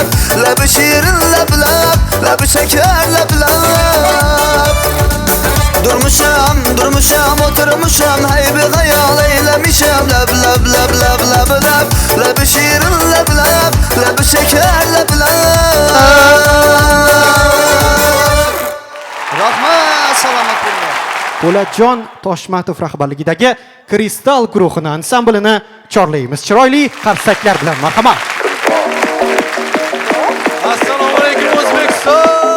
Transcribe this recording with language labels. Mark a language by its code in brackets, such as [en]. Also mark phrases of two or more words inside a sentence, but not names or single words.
[az] Lebi şirin leb leb, lebi şeker leb leb. Durmuşam oturmuşam, haybi hayal eylemişem. Leb leb leb leb leb leb. Lebi şirin leb leb, lebi şeker leb leb. [uz] Rahmat, salomatullah. Po'latjon Toshmatov rahbarligidagi Kristal guruhini ansamblini chorlaymiz. Chiroyli qarsaklar bilan marhamat. Assalomu alaykum O'zbekiston.